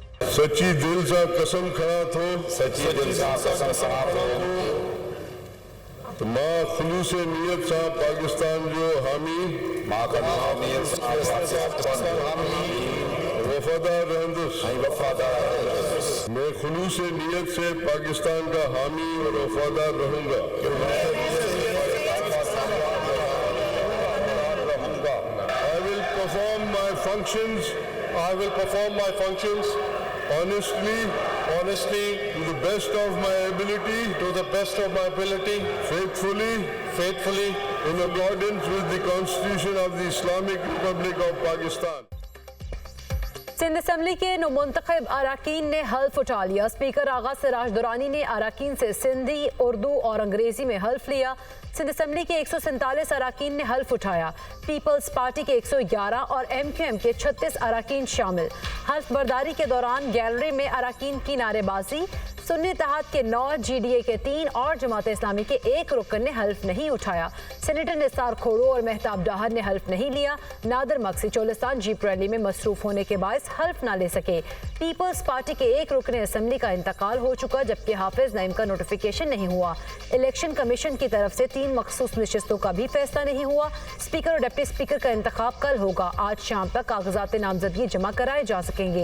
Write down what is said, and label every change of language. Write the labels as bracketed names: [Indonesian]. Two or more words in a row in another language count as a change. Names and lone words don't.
[Sindhi] सच्ची दिल सा कसम खड़ा थो सच्ची दिल सां कसम खड़ा थो त मां ख़ुलूस नियत सां पाकिस्तान जो हामी मां ख़ुलूस नियत सां वफादार रहंदुसि वफ़ादार [Urdu] میں خلوص نیت سے پاکستان کا حامی اور وفادار رہوں گا [English] I will perform my functions honestly to the best of my ability faithfully in accordance with the Constitution of the Islamic Republic of Pakistan. [Urdu] سندھ اسمبلی کے نومنتخب ارکان نے حلف اٹھا لیا. اسپیکر آغا سراج درانی نے ارکان سے سندھی، اردو اور انگریزی میں حلف لیا. سندھ اسمبلی کے 147 ارکان نے حلف اٹھایا۔ پیپلز پارٹی کے 111 اور MQM کے 36 ارکان شامل. حلف برداری کے دوران گیلری میں ارکان کی نعرے بازی. سنی اتحاد کے 9، GDA کے 3 اور جماعت اسلامی کے 1 رکن نے حلف نہیں اٹھایا. سینیٹر نثار کھوڑو اور مہتاب ڈاہر نے حلف نہیں لیا. نادر مگسی چولستان جیپ ریلی میں مصروف ہونے کے باعث حلف نہ لے سکے. پیپلز پارٹی کے 1 رکن اسمبلی کا انتقال ہو چکا، جبکہ حافظ نعیم کا نوٹیفکیشن نہیں ہوا. [English] Election Commission [Urdu] کی طرف سے 3 مخصوص نشستوں کا بھی فیصلہ نہیں ہوا. اسپیکر اور [English] deputy speaker [Urdu] کا انتخاب کل ہوگا۔ آج شام تک کاغذات نامزدگی جمع کرائے جا سکیں گے.